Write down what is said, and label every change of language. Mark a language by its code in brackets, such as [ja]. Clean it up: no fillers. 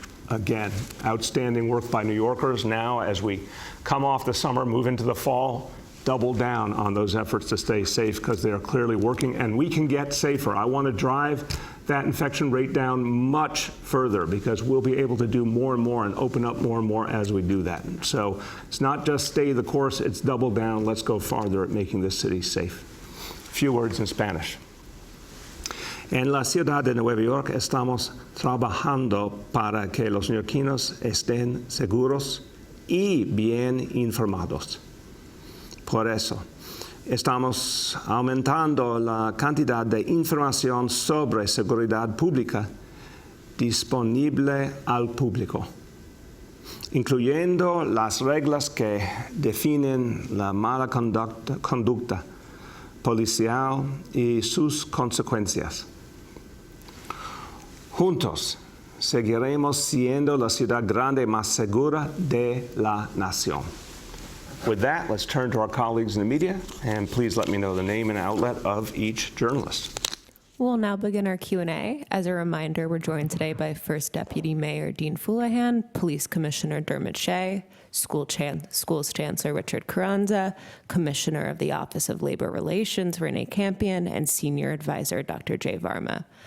[en] Again, outstanding work by New Yorkers. Now, as we come off the summer, move into the fall, double down on those efforts to stay safe because they are clearly working, and we can get safer. I want to drive that infection rate down much further because we'll be able to do more and more and open up more and more as we do that. So it's not just stay the course, it's double down. Let's go farther at making this city safe. A few words in Spanish. [es] En la ciudad de Nueva York estamos trabajando para que los neoyorquinos estén seguros y bien informados. Por eso, estamos aumentando la cantidad de información sobre seguridad pública disponible al público, incluyendo las reglas que definen la mala conducta policial y sus consecuencias. Juntos, seguiremos siendo la ciudad grande más segura de la nación. [en] With that, let's turn to our colleagues in the media, and please let me know the name and outlet of each journalist. We'll now begin our Q&A. As a reminder, we're joined today by First Deputy Mayor Dean Fuleihan, Police Commissioner Dermot Shea, Schools Chancellor Richard Carranza, Commissioner of the Office of Labor Relations Renee Campion, and Senior Advisor Dr. Jay Varma.